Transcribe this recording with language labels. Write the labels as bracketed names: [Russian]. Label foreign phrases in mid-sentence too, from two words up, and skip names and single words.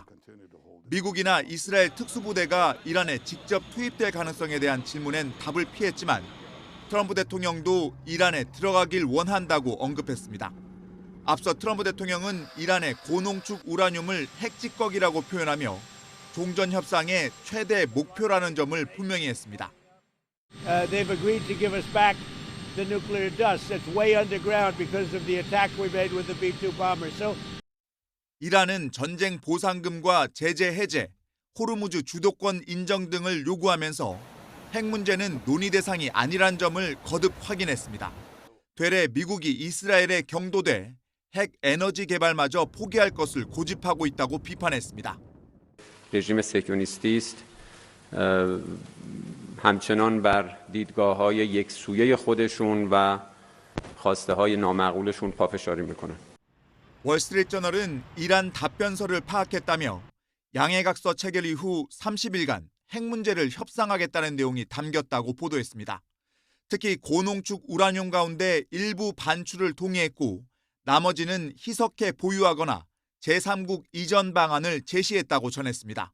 [Korean] 미국이나 이스라엘 특수부대가 이란에 직접 투입될 가능성에 대한 질문엔 답을 피했지만 트럼프 대통령도 이란에 들어가길 원한다고 언급했습니다. 앞서 트럼프 대통령은 이란의 고농축 우라늄을 핵찌꺼기라고 표현하며 종전 협상의 최대 목표라는 점을 분명히 했습니다. [English] They've agreed to give us back the nuclear dust that's way underground because of the attack we made with the B-2 bombers. So [Korean] 이란은 전쟁 보상금과 제재 해제, 호르무즈 주도권 인정 등을 요구하면서 핵 문제는 논의 대상이 아니란 점을 거듭 확인했습니다. 되레 미국이 이스라엘에 경도돼 핵 에너지 개발마저 포기할 것을 고집하고 있다고 비판했습니다. [Persian] رژیم صهیونیستی است همچنان بر دیدگاه‌های یکسویه خودشون و خواسته‌های نامعقولشون پافشاری می‌کنن. [Korean] 월스트리트저널은 이란 답변서를 파악했다며 양해각서 체결 이후 30일간 핵 문제를 협상하겠다는 내용이 담겼다고 보도했습니다. 특히 고농축 우라늄 가운데 일부 반출을 동의했고 나머지는 희석해 보유하거나 제3국 이전 방안을 제시했다고 전했습니다.